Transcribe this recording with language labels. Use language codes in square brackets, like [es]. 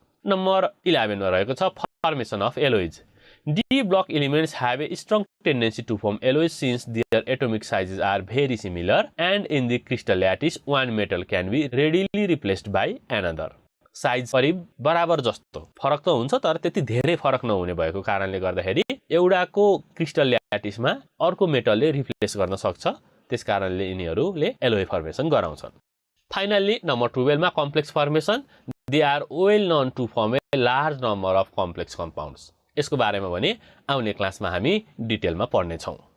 [ne] Number 11 मा रहेको छ formation of एलोइज। [en] D block elements have a strong tendency to form alloys since their atomic sizes are very similar and in the crystal lattice one metal can be readily replaced by another. [ne] Size करिब बराबर जस्तो फरक त हुन्छ तर त्यति धेरै फरक नहुने भएको कारणले गर्दाखेरि एउटाको क्रिस्टल ल्याटिसमा अर्को मेटलले रिप्लेस गर्न सक्छ, त्यसकारणले यिनीहरुले एलोय फर्मेसन गराउँछन्। फाइनली नम्बर 12 मा complex formation. [en] They are well known to form a large number of complex compounds. [ne] यसको बारेमा भने आउने क्लासमा हामी डिटेलमा पढ्ने छौं।